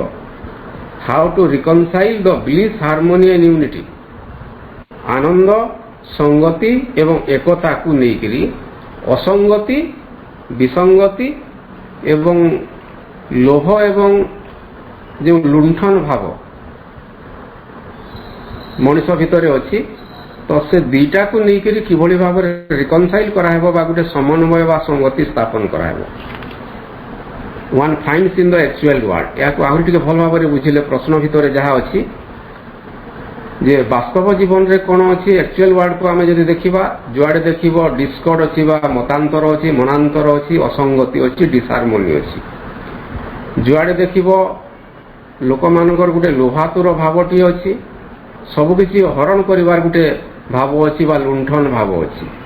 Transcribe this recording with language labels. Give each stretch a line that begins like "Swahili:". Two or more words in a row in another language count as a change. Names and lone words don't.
English: How to reconcile the bliss, harmony and unity,
Odia: ଆନନ୍ଦ, ସଂଗତି ଏବଂ ଏକତାକୁ ନେଇକରି ଅସଙ୍ଗତି, ବିସଙ୍ଗତି ଏବଂ ଲୋଭ ଏବଂ ଯେଉଁ ଲୁଣ୍ଠନ ଭାବ ମଣିଷ ଭିତରେ ଅଛି, ତ ସେ ଦୁଇଟାକୁ ନେଇକରି କିଭଳି ଭାବରେ ରିକନସାଇଲ୍ କରାହେବ ବା ଗୋଟେ ସମନ୍ୱୟ ବା ସଂଗତି ସ୍ଥାପନ କରାହେବ।
English: one finds in the actual world।
Odia: ଏହାକୁ ଆହୁରି ଟିକେ ଭଲ ଭାବରେ ବୁଝିଲେ ପ୍ରଶ୍ନ ଭିତରେ ଯାହା ଅଛି ଯେ ବାସ୍ତବ ଜୀବନରେ କ'ଣ ଅଛି,
English: actual wordକୁ
Odia: ଆମେ ଯଦି ଦେଖିବା, ଯୁଆଡ଼େ ଦେଖିବ ଡିସ୍କର୍ଡ ଅଛି ବା ମତାନ୍ତର ଅଛି, ମନାନ୍ତର ଅଛି, ଅସଙ୍ଗତି ଅଛି, ଡିସହାରମୋନି ଅଛି। ଯୁଆଡ଼େ ଦେଖିବ ଲୋକମାନଙ୍କର ଗୋଟେ ଲୋଭାତୁର ଭାବଟିଏ ଅଛି, ସବୁକିଛି ହରଣ କରିବାର ଗୋଟେ ଭାବ ଅଛି ବା ଲୁଣ୍ଠନ ଭାବ ଅଛି।